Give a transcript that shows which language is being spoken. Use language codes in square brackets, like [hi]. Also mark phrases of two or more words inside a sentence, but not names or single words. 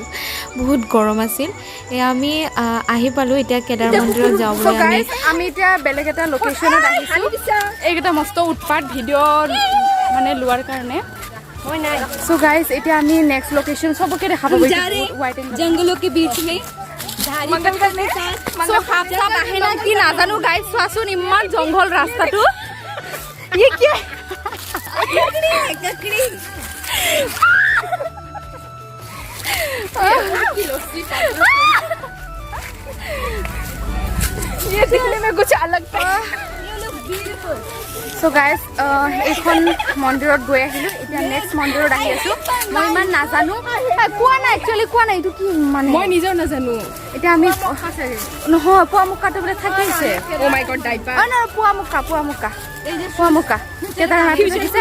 [as] বহুত গৰম আছিল। এয়া আমি আহি পালোঁ এতিয়া কেদাৰ মন্দিৰত যাবলৈ। আমি এতিয়া বেলেগ এটা লোকেশ্যনত আহিছোঁ। এইকেইটা মস্ত উৎপাত ভিডিঅ' মানে লোৱাৰ কাৰণে। [en] so guys [as] এতিয়া আমি [en] next location [as] চবকে দেখাব জংগলৰ [hi] के बीच में [as] কি নাজানো গাইজ, চোৱাচোন ইমান জংঘল ৰাস্তাটো। [hi] ये दिखने में कुछ अलग था। [en] so guys [as] এইখন মন্দিৰত গৈ আহিলোঁ। এতিয়া নেক্সট মন্দিৰত আহি আছোঁ। মই ইমান নাজানো, কোৱা নাই একচুৱেলি, কোৱা নাই এইটো কি মানে মই নিজেও নাজানো। এতিয়া আমি নহয় পুৱামুক্কাটো বোলে থাকিছে। পুৱামুক্কা কেদাৰনাথ থাকিছে।